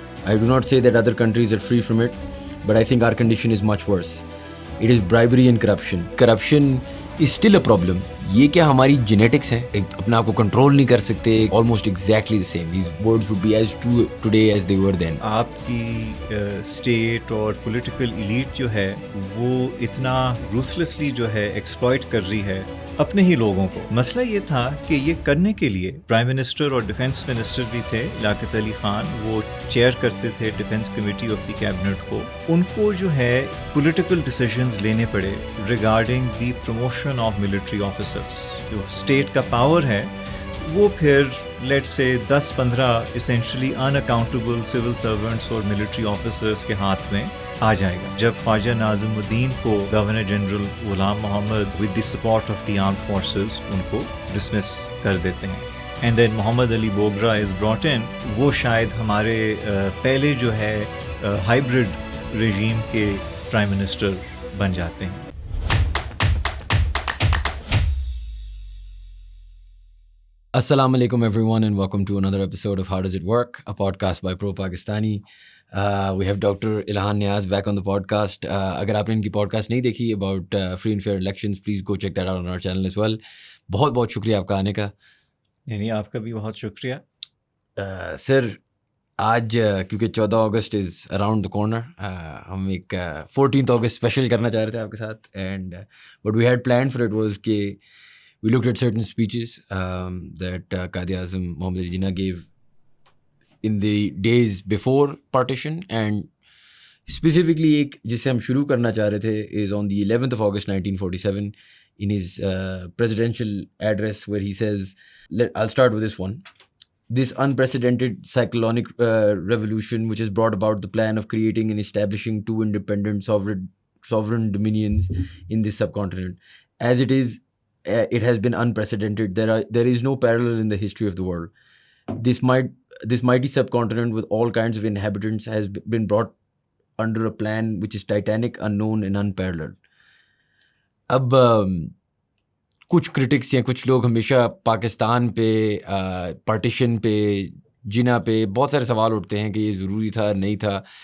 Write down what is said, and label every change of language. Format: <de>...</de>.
<en>I do not say that other countries are free from it, but I think our condition is much worse. It is bribery and corruption. Corruption is still a problem.</en> <ur>یہ کیا ہماری genetics ہے، اپنے آپ کو control نہیں کر سکتے.</ur> <en>almost exactly the same. These words would be as true today as they were then.</en> <ur>آپ کی اسٹیٹ اور پولیٹیکل ایلیٹ جو ہے وہ اتنا روتھلیسلی جو ہے ایکسپلائٹ کر رہی ہے اپنے ہی لوگوں کو. مسئلہ یہ تھا کہ یہ کرنے کے لیے پرائم منسٹر اور ڈیفنس منسٹر بھی تھے لیاقت علی خان، وہ چیئر کرتے تھے defence committee of the cabinet کو. ان کو جو ہے پولیٹیکل ڈیسیژنز لینے پڑے</ur> <en>Regarding the promotion of military officers.</en> <ur>جو اسٹیٹ کا پاور ہے وہ پھر لیٹ سے 10-15</ur> <en>essentially unaccountable</en> <ur>civil servants اور ملٹری آفیسرز کے ہاتھ میں آ جائے گا. جب خواجہ ناظم الدین کو governor general Ghulam Muhammad</ur> <en>with the support of the armed forces</en> <ur>in کو ڈسمس کر دیتے ہیں.</ur> <en>And then Muhammad Ali Bogra is brought in.</en> <ur>وہ شاید ہمارے پہلے جو ہے ہائیبرڈ ریجیم کے پرائم منسٹر بن جاتے ہیں.</ur> <en>Assalamu alaikum everyone and welcome to another episode of How Does It Work, a podcast by Pro Pakistani. We have Dr. Ilhan Niaz back on the podcast.</en> <ur>اگر آپ نے ان کی podcast نہیں دیکھی</ur> <en>about free and fair elections, please go check that out on our channel as well.</en> <ur>بہت بہت شکریہ آپ کا آنے کا. یعنی آپ کا بھی بہت شکریہ. سر آج کیونکہ 14 اگست</ur> <en>is around the corner,</en> <ur>ہم ایک 14 اگست اسپیشل کرنا چاہ رہے تھے آپ کے ساتھ.</ur> <en>and what we had planned for it was کہ we looked at certain speeches that Quaid-e-Azam Mohammad Ali Jinnah gave in the days before partition, and specifically</en> <ur>ایک جس سے ہم شروع کرنا چاہ رہے تھے</ur> <en>is on the 11th of August 1947 in his presidential address where he says, I'll start with this one. This unprecedented cyclonic revolution which has brought about the plan of creating and establishing two independent sovereign dominions in this subcontinent. As it is, it has been unprecedented. There is no parallel in the history of the world. This mighty subcontinent with all kinds of inhabitants has been brought under a plan which is titanic, unknown and unparalleled.</en> <ur>اب کچھ critics یا کچھ لوگ ہمیشہ پاکستان پہ، partition پہ، جناح پہ بہت سارے سوال اٹھتے ہیں کہ یہ ضروری تھا نہیں تھا.</ur>